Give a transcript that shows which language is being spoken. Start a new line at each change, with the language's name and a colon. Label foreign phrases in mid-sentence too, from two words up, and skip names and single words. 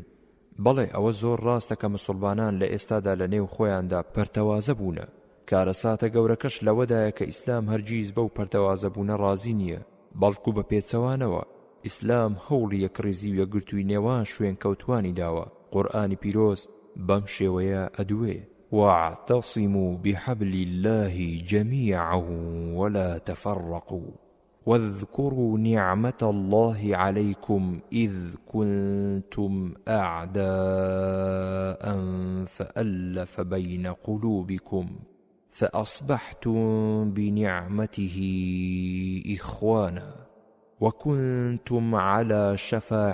Central Kurdish: بەڵێ ئەوە زۆر ڕاستە کە مسلمانان لە ئێستادا لە نێو خۆیاندا پەرتەوازە بوونە. کارەساتە گەورەکەش لەوەدایە کە ئیسلام هەرگیز بەو پەرتەوازە بوونە ڕازی نییە، بەڵکو بە پێچەوانەوە ئیسلام هەوڵی یەکڕێزی و یەکگرتووی نێوان شوێن کەوتوانی داوە. قورئانی پیرۆز بەم شێوەیە ئەدوێ.
Arabic: واعتصموا بحبل الله جميعا ولا تفرقوا واذكروا نعمة الله عليكم إذ كنتم أعداء فألف بين قلوبكم فأصبحتم بنعمته إخوانا وكنتم على شفا